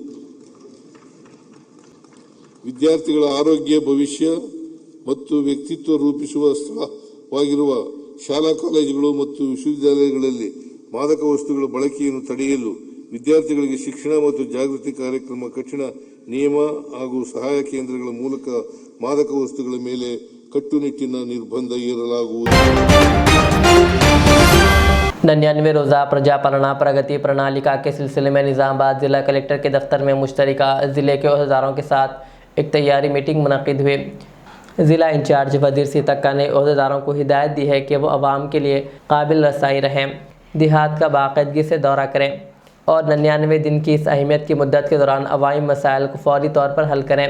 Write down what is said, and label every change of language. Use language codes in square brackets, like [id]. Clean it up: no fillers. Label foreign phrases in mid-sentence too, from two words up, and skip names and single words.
[kn] ವಿದ್ಯಾರ್ಥಿಗಳ ಆರೋಗ್ಯ, ಭವಿಷ್ಯ ಮತ್ತು ವ್ಯಕ್ತಿತ್ವ ರೂಪಿಸುವ ಸ್ಥಳವಾಗಿರುವ ಶಾಲಾ ಕಾಲೇಜುಗಳು ಮತ್ತು ವಿಶ್ವವಿದ್ಯಾಲಯಗಳಲ್ಲಿ ಮಾದಕ ವಸ್ತುಗಳ ಬಳಕೆಯನ್ನು ತಡೆಯಲು ವಿದ್ಯಾರ್ಥಿಗಳಿಗೆ ಶಿಕ್ಷಣ ಮತ್ತು ಜಾಗೃತಿ ಕಾರ್ಯಕ್ರಮ, ಕಠಿಣ ನಿಯಮ ಹಾಗೂ ಸಹಾಯ ಕೇಂದ್ರಗಳ ಮೂಲಕ ಮಾದಕ ವಸ್ತುಗಳ ಮೇಲೆ ಕಟ್ಟುನಿಟ್ಟಿನ ನಿರ್ಬಂಧ ಹೇರಲಾಗುವುದು. [ur] 99 روزہ پرجاپالنا پرگتی پرنالیکا کے سلسلے میں نظام آباد ضلع کلکٹر کے دفتر میں مشترکہ ضلع کے عہدیداروں کے ساتھ ایک تیاری میٹنگ منعقد ہوئی. ضلع انچارج وزیر سیتکا نے عہدیداروں کو ہدایت دی ہے کہ وہ عوام کے لیے قابل رسائی رہیں، دیہات کا باقاعدگی سے دورہ کریں اور 99 دن کی اس اہمیت کی مدت کے دوران عوامی مسائل کو فوری طور پر حل کریں.